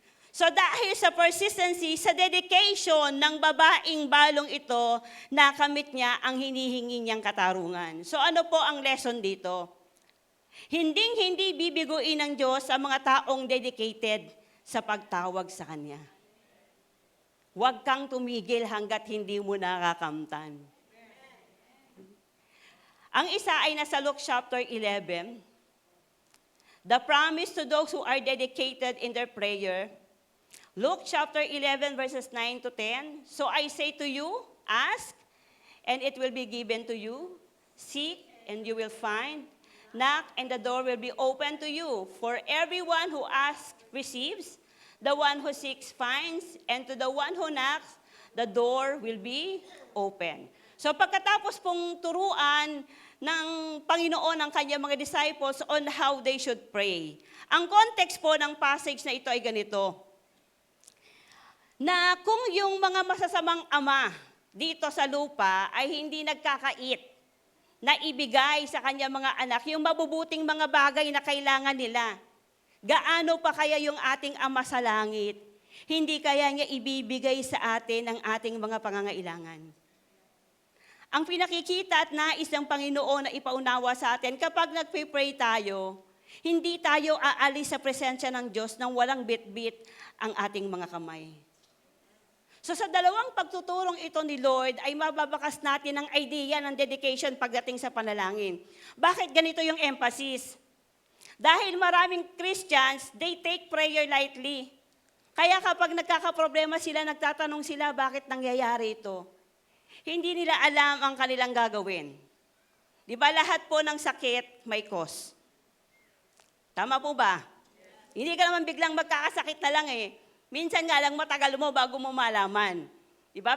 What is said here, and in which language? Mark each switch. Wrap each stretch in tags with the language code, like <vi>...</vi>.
<tl>So dahil sa persistency, sa dedication ng babaeng balong ito, nakamit niya ang hinihingi niyang katarungan. So ano po ang lesson dito? Hindi bibiguin ng Diyos ang mga taong dedicated sa pagtawag sa Kanya. Huwag kang tumigil hanggat hindi mo nakakamtan. Ang isa ay nasa Luke chapter 11,</tl> <en>the promise to those who are dedicated in their prayer. Luke chapter 11 verses 9 to 10. So I say to you, ask, and it will be given to you. Seek, and you will find. Knock, and the door will be open to you. For everyone who asks receives. The one who seeks finds, and to the one who knocks, the door will be open.</en> <tl>So pagkatapos pong turuan ng Panginoon ang kanyang mga disciples</tl> <en>on how they should pray.</en> <tl>Ang context po ng passage na ito ay ganito, na kung yung mga masasamang ama dito sa lupa ay hindi nagkakait na ibigay sa kanyang mga anak yung mabubuting mga bagay na kailangan nila, gaano pa kaya yung ating Ama sa langit? Hindi kaya niya ibibigay sa atin ang ating mga pangangailangan. Ang pinakikita at nais ng Panginoon na ipaunawa sa atin, kapag nagpe-pray tayo, hindi tayo aalis sa presensya ng Diyos nang walang bit-bit ang ating mga kamay. So sa dalawang pagtuturong ito ni Lord ay mababakas natin ang idea ng dedication pagdating sa panalangin. Bakit ganito yung emphasis? Dahil maraming</tl> <en>Christians, they take prayer lightly.</en> <tl>Kaya kapag nagkakaproblema sila, nagtatanong sila, bakit nangyayari ito? Hindi nila alam ang kanilang gagawin. Di ba lahat po ng sakit may cause? Tama po ba? Hindi ka naman biglang magkakasakit na lang eh. Minsan nga lang matagal mo bago mo malaman. Diba?</tl>